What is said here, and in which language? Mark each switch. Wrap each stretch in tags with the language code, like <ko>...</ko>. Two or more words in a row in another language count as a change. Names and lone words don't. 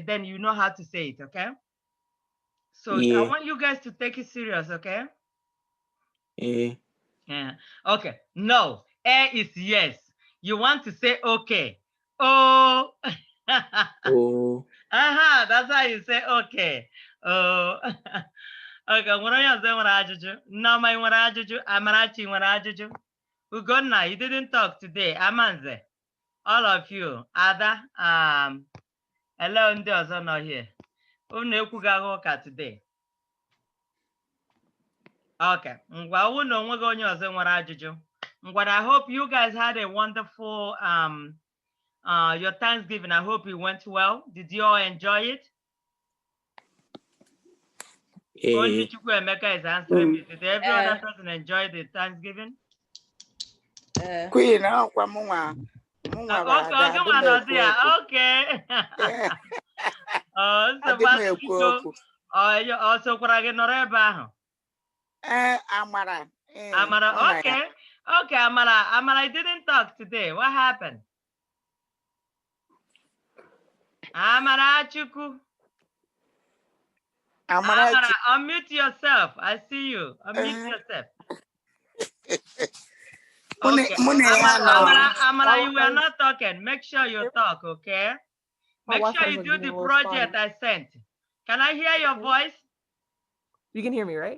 <en>Then you know how to say it, okay? So I Yeah. want you guys to take it serious, okay? Yeah. Yeah. Okay. No. A is yes. You want to say okay. Oh. Oh. That's how you say okay. Oh. Okay.</en> <ig>Nwere onye ọzọ nwere ajụjụ? Nneoma nwere ajụjụ? Amarachi nwere ajụjụ? Ugonna,</ig> <en>you didn't talk today. Amanze, all of you.</en> <ig>Ada,</ig> <en>hello</en> <ig>ndị ọzọ nọ here. Unu ekwugaghị ụka today. Okay. Ngwa unu onweghị onye ọzọ nwere ajụjụ. Ngwa,</ig> <en>I hope you guys had a wonderful your Thanksgiving. I hope it went well. Did you all enjoy it? Only Yeah. Chukwuemeka is answering me. Did every other person enjoy the Thanksgiving? Queen, Okay. Also, Amara. Amara, okay. Okay, Amara. Amara, I didn't talk today. What happened? Amara Chuku. Amara, unmute yourself. I see you. Unmute yourself. Okay. Amara, you were not talking. Make sure you talk, okay? Make sure you do the project I sent. Can I hear your voice? You can hear me, right?</en>